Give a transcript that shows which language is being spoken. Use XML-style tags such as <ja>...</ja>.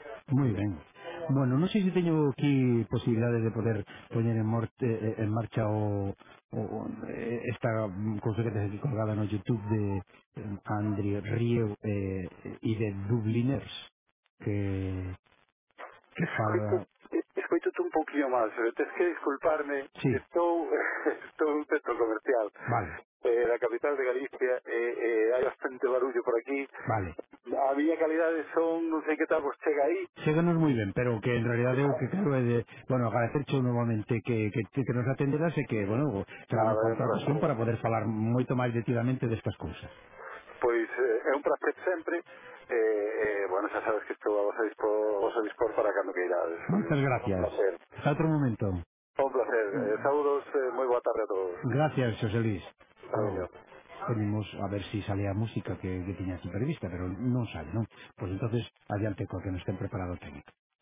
<gl>Muy ben. Bueno, non sei se teño aquí posibilidades de poder poñer en marcha o esta cousa que tes aquí colgada no YouTube de André Río e de Dubliners, que fala... Escoito un poquinho máis, tens que disculparme, sí. Estou un centro comercial. Vale. La capital de Galicia, hai bastante barullo por aquí. Vale. A miña calidade son, non sei que tal, pues chega aí. Cheganos moi ben, pero que en realidad é o que quero é de, bueno, agradecerche nuevamente que nos atenderas e que, bueno, traba con outra ocasión para poder falar moito máis detidamente destas cousas. Pois é un placer sempre. Bueno, xa sabes que estou a vosa dispor para cando que irades. Moitas gracias. Un placer. A outro momento. Un placer. Saúdos, moi boa tarde a todos.</gl> <es>Gracias, Xosé Luis. Tenemos a ver si sale a música que tenía así prevista, pero no sale, ¿no? Pues entonces, adelante con que no estén preparados técnicos.</es>